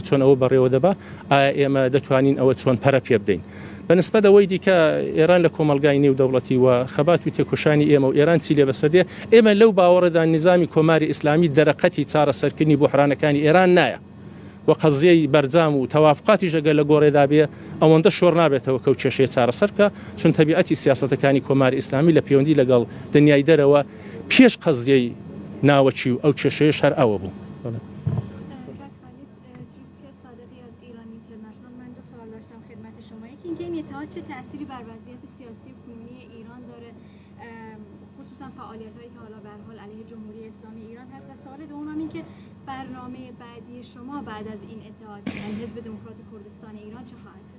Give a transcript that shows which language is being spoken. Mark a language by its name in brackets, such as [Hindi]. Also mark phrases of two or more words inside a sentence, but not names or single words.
[Central Kurdish] چۆن ئەوە بەڕێوە دەبا ئایا ئێمە دەتوانین ئەوە چۆن پەرە پێ بدەین بەنسبەت ئەوەی دیکە ئێران لە کۆمەلگای نێودەوڵەتی و خەبات و تێکۆشانی ئێمە و ئێران چی لێ بەسەردێ ئێمە لەو باوەڕێدا نظامی کۆماری ئیسلامی دەرەقەتی چارەسەرکردنی بۆحرانەکانی ئێران نایە و قەزیەی بەرجام و تەوافقاتی ژەگە لە گۆڕێدا بێ ئەوەندە شۆڕ نابێتەوە کە و کێشەیە چارەسەر بکە چون تەبیعەتی سیاسەتەکانی کۆماری ئیسلامی لە پەیوەندی لەگەڵ دنیای دەرەوە پێش قەزیەی ناوەچی و ئەو کێشەیەش هەر ئەوە بوو. [Persian] چه تأثیری بر وضعیت سیاسی و کنونی ایران داره خصوصا فعالیت‌هایی که حالا به هر حال علیه جمهوری اسلامی ایران هست و سوال دوم این که برنامه بعدی شما بعد از این اتحاد یعنی حزب دموکرات کردستان ایران چه خواهد بود؟